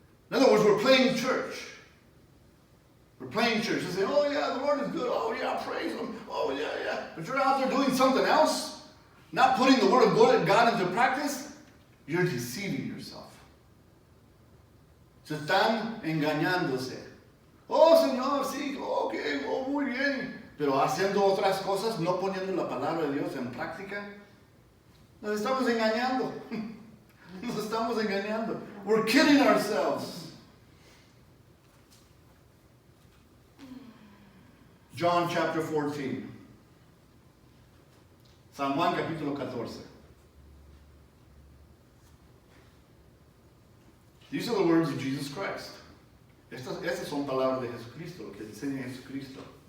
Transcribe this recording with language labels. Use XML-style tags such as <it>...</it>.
<en>In other words, we're playing church. We're playing church. They say, oh yeah, the Lord is good. Oh yeah, praise him. Oh yeah, yeah. But you're out there doing something else. Not putting the word of God into practice, you're deceiving yourself.</en> <es>Se están engañándose. Oh, Señor, sí, ok, oh, muy bien. Pero haciendo otras cosas, no poniendo la palabra de Dios en práctica, nos estamos engañando. Nos estamos engañando.</es> <en>We're kidding ourselves. John chapter 14.</en> <es>San Juan capítulo 14.</es> <en>These are the words of Jesus Christ.</en> <es>Estas son palabras de Jesucristo, lo que enseña Jesucristo.</es>